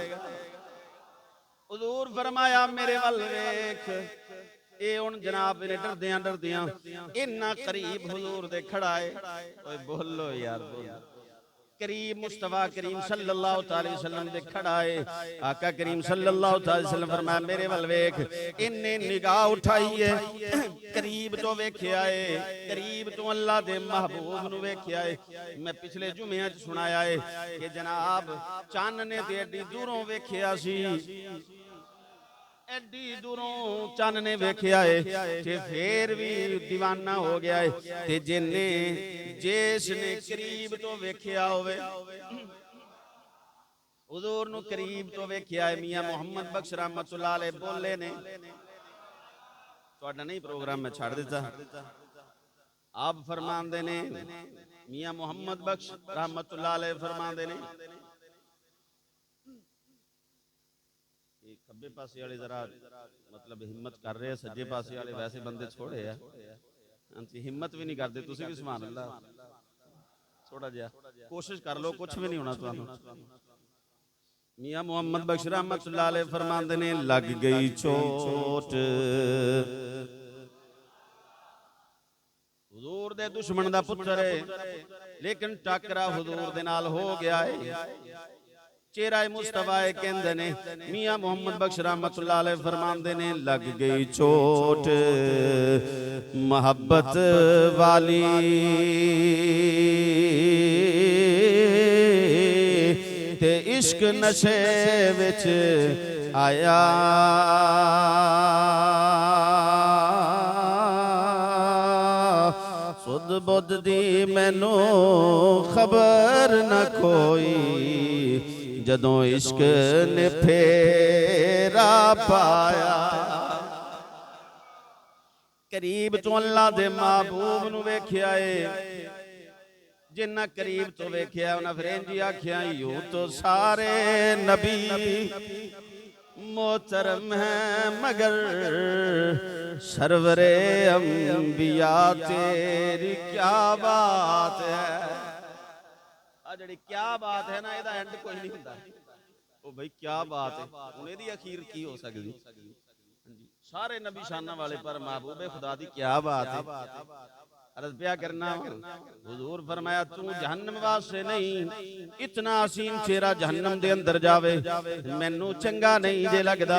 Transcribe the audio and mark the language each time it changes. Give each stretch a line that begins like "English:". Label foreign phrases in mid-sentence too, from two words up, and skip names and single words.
Punjabi: حضور فرمایا میرے ول ویکھ. یہ ہن جناب نے ڈردیاں ڈردیاں اِنّا قریب حضور دے کھڑا ہے. اوئے بولو یار، بولو۔ قریب مصطفیٰ کریم
Arabic: صلى الله عليه وسلم
Punjabi: دے کھڑا ہے. آقا کریم
Arabic: صلى الله عليه وسلم
Punjabi: فرمایا میرے ول ویکھ. اِنّے نگاہ اٹھائی ہے، قریب توں ویکھیا ہے، قریب توں اللہ دے محبوب نوں ویکھیا ہے. میں پچھلے جمعے چ سنایا ہے کہ جناب چن نے تے ایڈی دوروں ویکھیا سی، ایڈی دوروں چن نے ویکھیا ہے تے فیر وی دیوانہ ہو گیا ہے. تے جنّے جس نے قریب توں ویکھیا ہووے، حضور نوں قریب توں ویکھیا ہے. میاں محمد بخش
Arabic: رحمة الله عليه
Punjabi: بولے نے، تہاڈا نہیں پروگرام میں چھڈ دتا، آپ فرماندے نے میاں محمد بخش
Arabic: رحمة الله عليه
Punjabi: فرماندے نے کھبے پاسے والے ذرا مطلب
Urdu: ہمت کر رہے ہیں,
Punjabi: سجے پاسے والے ویسے بندے چھوڑے ہے,
Urdu: ہمت بھی نہیں کرتے.
Punjabi: تسی وی
Arabic: سبحان الله,
Punjabi: تھوڑا جیہا کوشش کر لو، کجھ وی نہیں ہونا تہانوں. میاں محمد بخش
Arabic: رحمة الله عليه
Punjabi: فرماندے نے لگ گئی چوٹ حضور دے دشمن دا پتر ہے، لیکن ٹکرا حضور دے نال ہو گیا ہے. چہرہ مصطفیٰ کہندے نے میاں محمد بخش
Arabic: رحمة الله عليه
Punjabi: فرماندے نے لگ گئی چوٹ محبت والی عشق نشے وچ آیا، سدھ بدھ دی مینوں خبر نہ کوئی، جدوں عشق نے پھیرا پایا. قریب توں اللہ دے محبوب نوں ویکھیا ہے، جنّا قریب توں ویکھیا انہاں فیر اِنج آکھیا,
Urdu: یوں تو سارے نبی محترم ہیں مگر سرورِ انبیاء تیری کیا بات ہے.
Punjabi: آ جہڑی
Urdu: کیا بات ہے
Punjabi: نا، ایہدا اینڈ کوئی نہیں ہندا.
Urdu: او بھائی کیا بات ہے,
Punjabi: ہن ایہدی اخیر کی ہو سکدی? سارے نبی شاناں والے پر محبوبِ خدا دی
Urdu: کیا بات ہے.
Punjabi: عرض پیا کرنا، حضور فرمایا تو جہنم واسطے نہیں، اِتنا حسین چہرہ جہنم دے اندر جاوے مینوں چنگا نہیں جے لگدا.